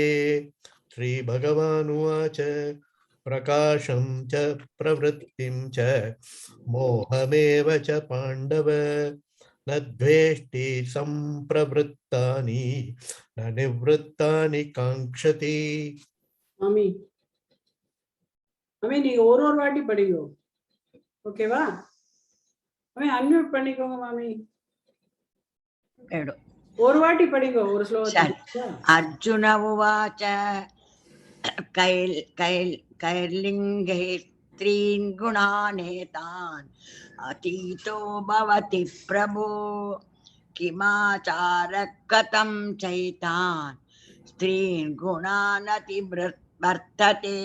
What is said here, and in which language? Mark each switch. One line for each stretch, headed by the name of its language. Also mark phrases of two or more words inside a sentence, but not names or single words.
Sanskrit: श्रीभगवानुवाच प्रकाशं च प्रवृत्तिं च मोहमेव च पाण्डव न द्वेष्टि सम्प्रवृत्तानि न निवृत्तानि काङ्क्षति.
Tamil: Mami. Mami, நீங்க ஒரு வாட்டி படிங்க. ஓகேவா? Mami, unmute பண்ணிக்கோங்க மாமி. ஒரு வாட்டி படிங்க ஒரு ஸ்லோகத்தை.
Sanskrit: अर्जुन उवाच कैर्लिङ्गैः स्त्रीन् गुणानेतान् अतीतो भवति प्रभो किमाचारः कथं चैतान् स्त्रीन् गुणानतिवर्तते.